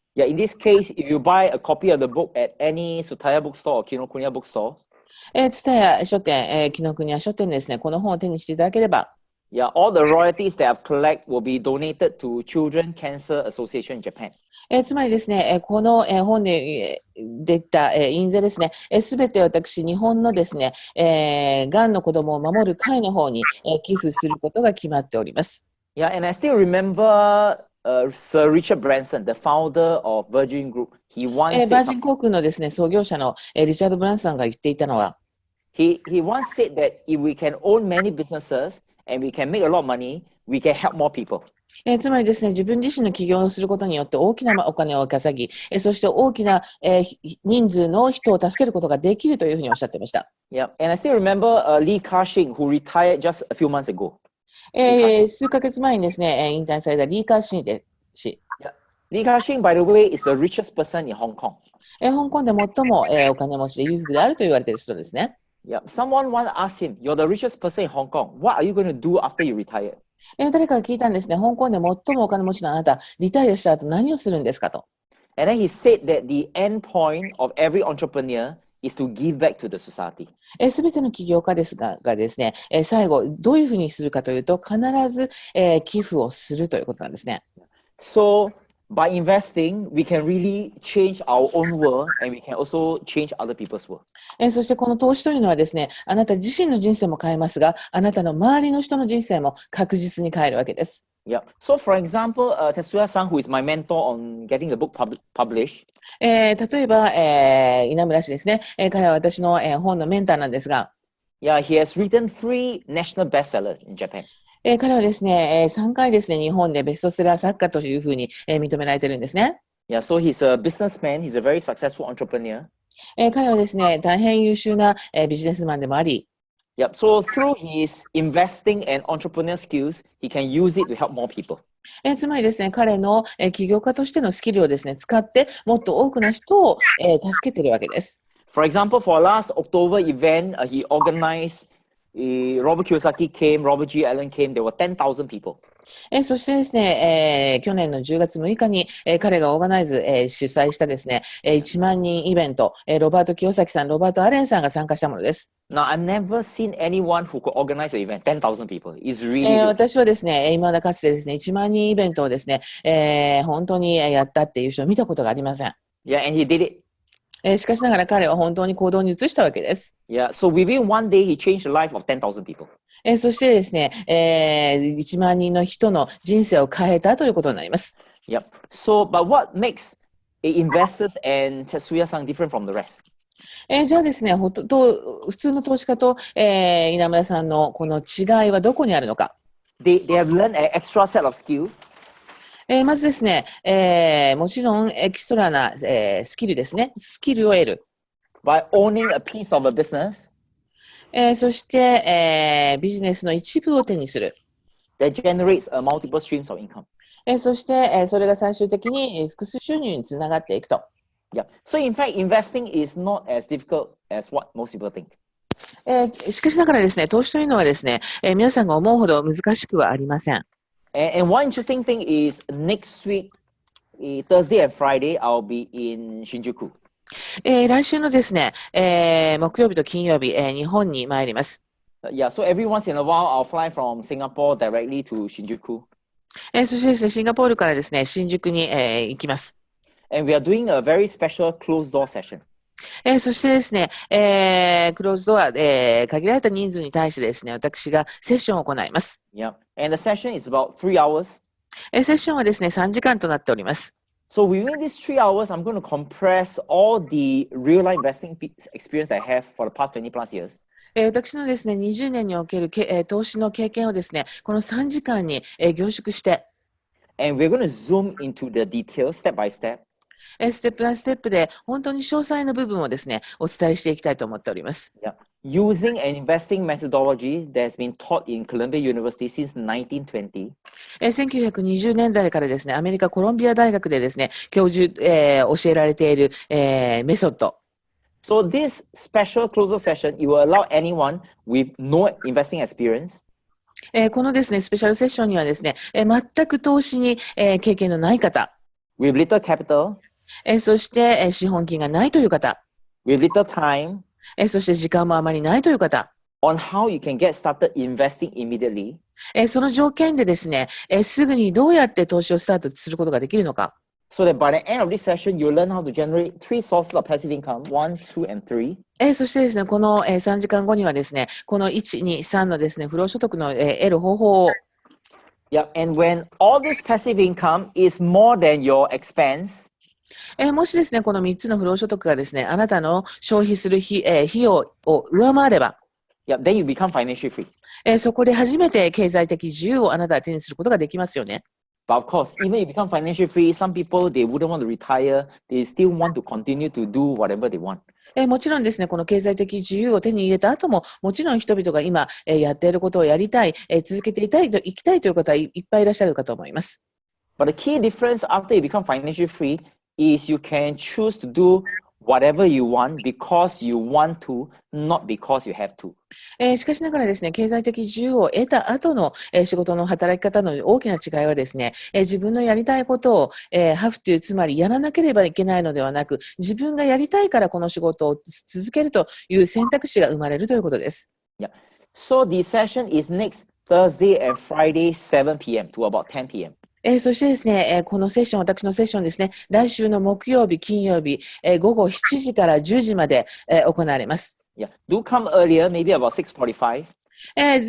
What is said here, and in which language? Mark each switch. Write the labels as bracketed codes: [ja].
[en] Yeah, in this case, if you buy a copy of the book at any Sutaya bookstore or Kinokuniya bookstore, [ja] ツタヤ書店、紀ノ国屋書店でですね、この本を手にしていただければ、 [en] yeah, all the royalties that I've collect will be donated to Children Cancer Association in Japan. [ja] つまりですね、この、本で、出た、印税ですね、すべて私、日本のですね、がんの子供を守る会の方に、寄付することが決まっております。 [en] Yeah, and I still remember Sir Richard Branson, the founder of Virgin Group. He once [ja] バ [en] said [ja] ージン航空のですね、創業者の、リチャード・ブランソンが言っていたのは、 [en] He once said that if we can own many businesses and we can make a lot of money, we can help more people. [ja] つまりですね、自分自身の起業をすることによって大きなお金を稼ぎ、そして大きな、人数の人を助けることができるというふうにおっしゃっていました。 [en] Yeah, and I still remember Lee Ka-shing, who retired just a few months ago. [ja] 数ヶ月前にですね、引退されたリー・カーシン氏。 [en] Yeah. Lee Ka-shing, by the way, is the richest person in Hong Kong. [ja] 香港で最も、お金持ちで裕福であると言われている人ですね。 [en] Yeah, someone once asked him, "You're the richest person in Hong Kong. What are you going to do after you retire?" [ja] 誰かが聞いたんですね。香港で最もお金持ちのあなた、リタイアした後何をするんですかと。 [en] And then he said that the end point of every entrepreneur is to give back to the society. [ja] すべての起業家ですがですね、最後、どういうふうにするかというと、必ず、寄付をするということなんですね。 [en] So by investing, we can really change our own world and we can also change other people's world. [ja] そしてこの投資というのはですね、あなた自身の人生も変えますが、あなたの周りの人の人生も確実に変えるわけです。 [en] Yeah. So for example, Tetsuya-san, who is my mentor on getting the book published, [ja] 例えば、稲村氏ですね、彼は私の、本のメンターなんですが、 [en] yeah, he has written 3 national bestsellers in Japan. [ja] 彼はですね、3回ですね、日本でベストセラー作家というふうに、認められているんですね。 [en] Yeah, so he's a businessman. He's a very successful entrepreneur. [ja] 彼はですね、大変優秀な、ビジネスマンでもあり、 [en] Yep. So through his investing and entrepreneur skills, he can use it to help more people. [ja] つまりですね、彼の、起業家としてのスキルをですね、使ってもっと多くの人を、助けているわけです。 [en] For example, for last October event, he organized. Robert Kiyosaki came, Robert G. Allen came. There were 10,000 people. [ja] そしてですね、去年の10月6日に、彼がオーガナイズ、主催したですね、1万人イベント、ロバート清崎さん、ロバート・アレンさんが参加したものです。 [en] Now, I've never seen anyone who could organize an event, 10,000 people. It's really good. [ja] 私はですね、今だかつてですね、1万人イベントをですね、本当にやったっていう人を見たことがありません。 [en] Yeah, and he did it. [ja] しかしながら彼は本当に行動に移したわけです。 [en] Yeah, so within one day, he changed the life of 10,000 people. [ja] そしてですね、1万人の人の人生を変えたということになります。 [en] Yep. So, but what makes investors and Tetsuya-san different from the rest? [ja] じゃあですね、普通の投資家と、稲村さんのこの違いはどこにあるのか。 [en] They have learned an extra set of skill. [ja] まずですね、もちろんエキストラな、スキルですね。スキルを得る。 [en] By owning a piece of a business [ja] そして、ビジネスの一部を手にする。 [en] that generates multiple streams of income. [ja] そして、それが最終的に複数収入につながっていくと。 [en] Yeah. So in fact, investing is not as difficult as what most people think. [ja] しかしながらですね、投資というのはですね、皆さんが思うほど難しくはありません。 [en] And one interesting thing is next week, Thursday and Friday, I'll be in Shinjuku. [ja] 来週のですね、木曜日と金曜日、日本に参ります。 [en] Yeah, so every once in a while, I'll fly from Singapore directly to Shinjuku. [ja] そしてですね、シンガポールからですね、新宿に、行きます。 [en] And we are doing a very special closed door session. [ja] そしてですね、クローズドア、限られた人数に対してですね、私がセッションを行います。 [en] Yeah. And the session is about 3 hours. [ja] セッションはですね、3時間となっております。 [en] So within these 3 hours, I'm going to compress all the real life investing experience I have for the past 20 plus years. [ja] 私のですね、20年における投資の経験をですね、この3時間に、凝縮して、 [en] And we're going to zoom into the details step by step. [ja] ステップバイステップで本当に詳細な部分をですね、お伝えしていきたいと思っております。 [en] Yeah. Using an investing methodology that's been taught in Columbia University since 1920. [ja] 1920年代からですね、アメリカコロンビア大学でですね、教授、教えられている、メソッド。 [en] So this special closer session, it will allow anyone with no investing experience [ja] このですね、スペシャルセッションにはですね、全く投資に、経験のない方、 [en] with little capital, [ja] そして、資本金がないという方、 [en] with little time [ja] そして時間もあまりないという方、 [en] on how you can get started investing immediately. [ja] その条件でですね、すぐにどうやって投資をスタートすることができるのか。 [en] So that by the end of this session, you'll learn how to generate 3 sources of passive income, 1, 2, and 3. [ja] そしてですね、この、3時間後にはですね、この1、2、3のですね、不労所得の、得る方法を、 [en] Yeah, and when all this passive income is more than your expense, [ja] もしですね、この3つの不労所得がですね、あなたの消費する費用を上回れば、 [en] yeah, then you become financially free. [ja] そこで初めて経済的自由をあなたは手にすることができますよね。 [en] But of course, even if you become financially free, some people, they wouldn't want to retire. They still want to continue to do whatever they want. [ja] もちろんですね、この経済的自由を手に入れた後も、もちろん人々が今、やっていることをやりたい、続けていきたいという方はいっぱいいらっしゃるかと思います。 [en] But the key difference after you become financially free is you can choose to do whatever you want because you want to, not because you have to. [ja] しかしながらですね、経済的自由を得た後の、仕事の働き方の大きな違いはですね、自分のやりたいことを、 [en] have to [ja] つまりやらなければいけないのではなく、自分がやりたいからこの仕事を続けるという選択肢が生まれるということです。 [en] Yeah. So the session is next Thursday and Friday, 7 p.m. to about 10 p.m. [ja] そしてですね、このセッション、私のセッションですね、来週の木曜日、金曜日、午後7時から10時まで、行われます。 [en] Yeah. Do come earlier, maybe about 6:45.